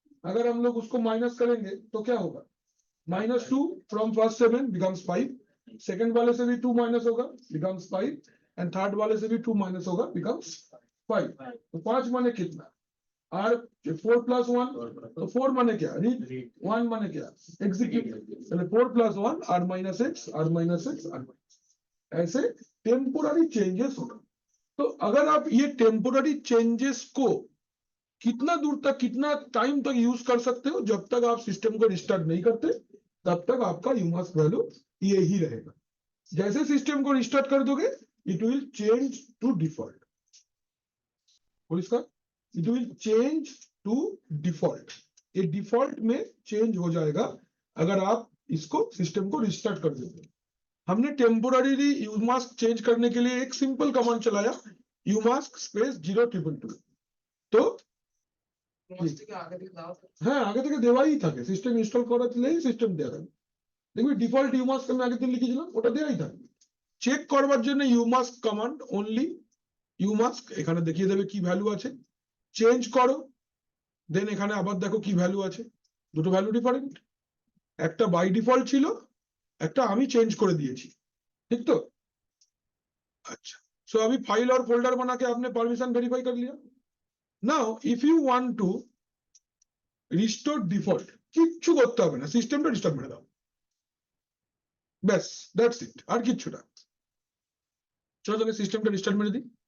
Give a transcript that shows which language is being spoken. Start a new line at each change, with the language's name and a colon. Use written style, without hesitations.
Hindi: अगर हम लोग उसको माइनस करेंगे तो क्या होगा?
English: -2 from first 7 becomes 5,
Hindi: सेकंड वाले से भी 2 माइनस होगा becomes 5, एंड थर्ड वाले से भी 2 माइनस होगा becomes 5. तो 5 माने कितना? R 4 plus 1, तो 4 माने क्या? रीड, 1 माने क्या? एग्जीक्यूट। पहले 4 plus 1 R minus x, R minus x, R minus x. ऐसे टेम्पोररी चेंजेस होगा। तो अगर आप ये टेम्पोररी चेंजेस को कितना दूर तक, कितना टाइम तक यूज कर सकते हो, जब तक आप सिस्टम को रिस्टार्ट नहीं करते तब तक आपका यूमास्क वैल्यू ये ही रहेगा। जैसे सिस्टम को रिस्टार्ट कर दोगे
English: it will change to default,
Hindi: और इसका it will change to default, ये डिफॉल्ट में चेंज हो जाएगा अगर आप इसको सिस्टम को रिस्टार्ट कर देते। हमने टेम्पोररीली यूमास्क चेंज करने के लिए एक सिंपल कमांड चलाया यूमास्क स्पेस 0222, तो
Bangla: হ্যাঁ আগে থেকে দেওয়াই থাকে, সিস্টেম ইনস্টল করা দিলেই সিস্টেম দেয়া থাকে। দেখবি ডিফল্ট ইউমাস্ক আমি আগের দিন লিখেছিলাম ওটা দেওয়াই থাকে। চেক করবার জন্য ইউমাস্ক কমান্ড অনলি ইউমাস্ক এখানে দেখিয়ে দেবে কি ভ্যালু আছে, চেঞ্জ করো, দেন এখানে আবার দেখো কি ভ্যালু আছে, দুটো ভ্যালু ডিফারেন্ট, একটা বাই ডিফল্ট ছিল, একটা আমি চেঞ্জ করে দিয়েছি,
Hindi: ठीक तो। अच्छा सो अभी फाइल और फोल्डर बना के आपने परमिशन वेरीफाई कर लिया।
English: now if you want to restore default,
Bangla: কিচ্ছু করতে হবে না, সিস্টেমটা রিস্টার্ট করে দাও, ব্যাস
English: that's it,
Bangla: আর কিচ্ছু না। চলো তবে সিস্টেমটা রিস্টার্ট মেরে দিই।